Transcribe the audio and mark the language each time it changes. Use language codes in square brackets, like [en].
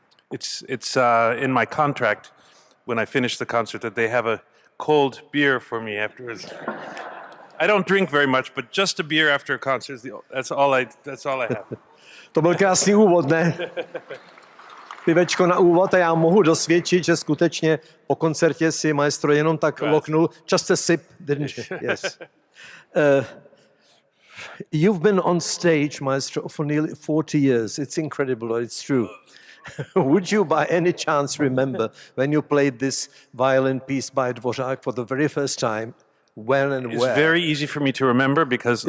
[en] It's in my contract when I finish the concert that they have a cold beer for me afterwards. I don't drink very much, but just a beer after a concert, that's all I have. [cs] To byl krásný úvod, ne? Pivečko na úvod a já mohu dosvědčit, že skutečně po koncertě si maestro jenom tak loknul. [en] Just a sip, didn't you? Yes. You've been on stage, maestro, for nearly 40 years. It's incredible, it's true. Would you by any chance remember when you played this violin piece by Dvořák for the very first time? When and where? It's very easy for me to remember because